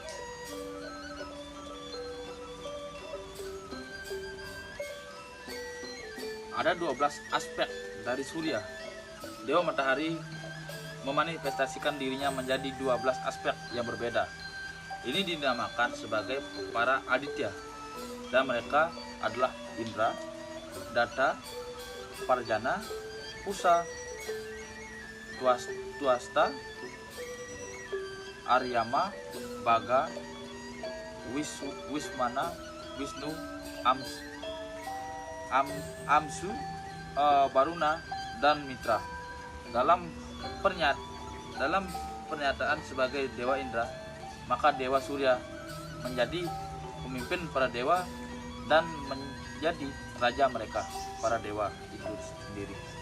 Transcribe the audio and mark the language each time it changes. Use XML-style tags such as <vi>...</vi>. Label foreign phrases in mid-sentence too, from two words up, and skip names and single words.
<id>Ada 12 aspek dari surya. Dewa matahari memanifestasikan dirinya menjadi 12 aspek yang berbeda. Ini dinamakan sebagai para aditya, dan mereka adalah Indra, Data, Parjana, Pusa, Tuasta, Aryama, Baga, Wismana, Wisnu, Amsu, Baruna, dan Mitra. Dalam pernyataan sebagai Dewa Indra, maka Dewa Surya menjadi pemimpin para dewa dan menjadi raja mereka, para dewa itu sendiri.</id>